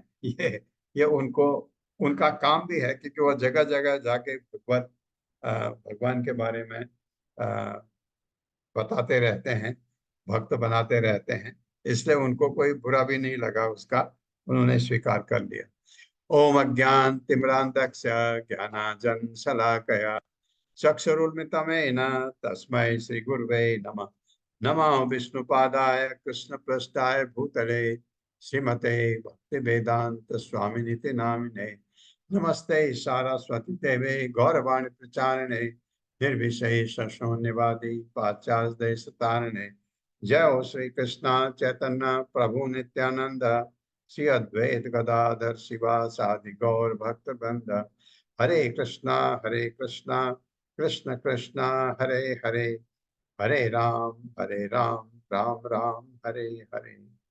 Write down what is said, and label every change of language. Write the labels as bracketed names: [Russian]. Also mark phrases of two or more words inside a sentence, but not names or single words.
[Hindi] ये उनको उनका काम भी है, क्योंकि वो जगह जगह जाके भगवान के बारे में बताते रहते हैं, भक्त बनाते रहते हैं, इसलिए उनको कोई बुरा भी नहीं लगा उसका, उन्होंने स्वीकार कर लिया। [Sanskrit] ओम अज्ञान तिमिरांधस्य ज्ञानांजन शलाकया चक्षुरुन्मिलितं तस्मै श्री गुरुवे नमः। नमो विष्णुपादाय कृष्णप्रेष्ठाय भूतले श्रीमते भक्ति वेदांत स्वामिनिति नामिने। नमस्ते सारस्वती देवे गौरवाणी प्रचारिणे निर्विशेष शून्यवादी पाश्चात्य देशतारिणे। जय हो श्री कृष्ण चैतन्य प्रभु नित्यानंद श्री अद्वैत गदाधर शिवासादि गौर भक्त वृंद। हरे कृष्णा कृष्ण कृष्ण हरे हरे, हरे राम राम राम हरे हरे।